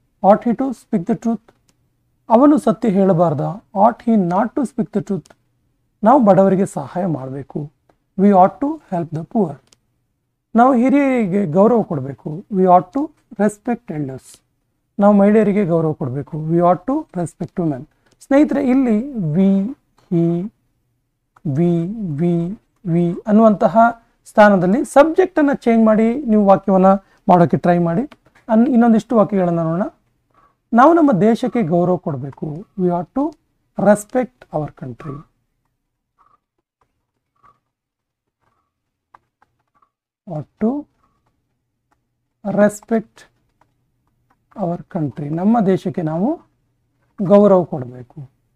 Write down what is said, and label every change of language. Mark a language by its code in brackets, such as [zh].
[en] ought he to speak the truth. [kn] ಅವನು ಸತ್ಯ ಹೇಳಬಾರ್ದ? [en] ought he not to speak the truth. [kn] ನಾವು ಬಡವರಿಗೆ ಸಹಾಯ ಮಾಡಬೇಕು. [en] we ought to help the poor. [kn] ನಾವು ಹಿರಿಯರಿಗೆ ಗೌರವ ಕೊಡಬೇಕು. [en] we ought to respect elders. [kn] ನಾವು ಮಹಿಳೆಯರಿಗೆ ಗೌರವ ಕೊಡಬೇಕು. [en] we ought to respect women. [kn] ಸ್ನೇಹಿತರೆ, ಇಲ್ಲಿ he, we ಅನ್ನುವಂತಹ ಸ್ಥಾನದಲ್ಲಿ ಸಬ್ಜೆಕ್ಟನ್ನು ಚೇಂಜ್ ಮಾಡಿ ನೀವು ವಾಕ್ಯವನ್ನು ಮಾಡೋಕ್ಕೆ ಟ್ರೈ ಮಾಡಿ. ಇನ್ನೊಂದಿಷ್ಟು ವಾಕ್ಯಗಳನ್ನು ನೋಡೋಣ. ನಾವು ನಮ್ಮ ದೇಶಕ್ಕೆ ಗೌರವ ಕೊಡಬೇಕು. [en] we ought to respect our country. ought to respect our country. [kn] ನಮ್ಮ ದೇಶಕ್ಕೆ ನಾವು ಗೌರವ ಕೊಡಬೇಕು.